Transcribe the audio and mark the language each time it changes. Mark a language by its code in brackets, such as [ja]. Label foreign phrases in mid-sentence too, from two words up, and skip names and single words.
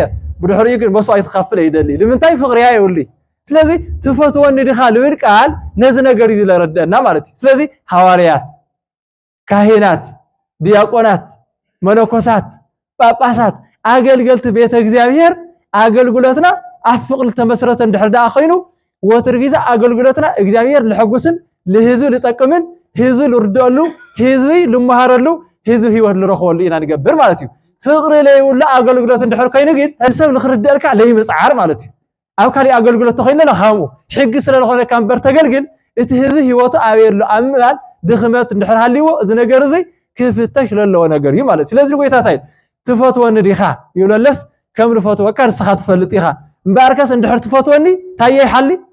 [ti] ብድሕሪኡ ግን መስዋዕት ክኸፍል ይደሊ ንምንታይ ፍቕሪያ ይውሊ ስለዚህ ትፈትወኒ ዲኻ ልብል ቃል ነዚ ነገር እዩ ለረድአና ማለት እዩ ስለዚህ ሐዋርያት ካህናት ዲያቆናት መነኮሳት ጳጳሳት አገልገልቲ ቤተ እግዚአብሔር አገልግሎትና ኣብ ፍቕሪ ተመስረተ እንድሕር ደኣ ኮይኑ ወትር ግዜ አገልግሎትና እግዚአብሔር ልሕጉስን ለህዝብ ልጠቅምን ህዝብ ልርድአሉ ህዝብ ልመሃረሉ ህዝብ ህይወት ልረኽበሉ ኢና ንገብር ማለት እዩ ፍቕሪ ለይውላ አገልግሎት እንድሕር ኮይኑ ግን ሰብ ንኽርድአልካ ለይምፅዓር ማለት እዩ ኣብ ካሊእ አገልግሎት ተኾይነ ለኻሙ ሕጊ ስለለኾነ ካምበር ተገልግል እቲ ህዝብ ህይወቱ ኣበየሉ ኣብ ምባል ድኽመት እንድሕር ሃልይዎ እዚ ነገር እዚ ክፍተሽ ለለዎ ነገር እዩ ማለት ስለዚ ጎይታታይ ትፈትወኒ ዲኻ ይብለለስ ከም ልፈትወካ ንስኻ ትፈልጥ ኢኻ እምበኣርከስ እንድሕር ትፈትወኒ እንታይ ይሓሊ